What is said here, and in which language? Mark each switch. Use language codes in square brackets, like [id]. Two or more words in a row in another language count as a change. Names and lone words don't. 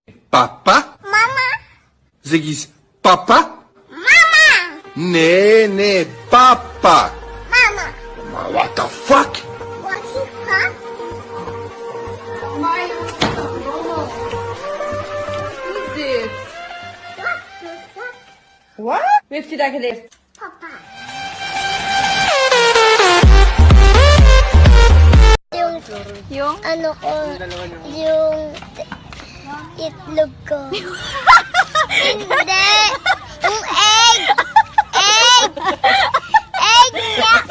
[en] Papa? Mama? Ziggy's Papa? Mama! Nee, Papa. Mama! What the fuck? What is that? Who's this? What is that? What? We have to take this. Papa. [tl] Yung Ano ko, yung itlog ko. Hindi! Yung egg! Egg! Egg niya!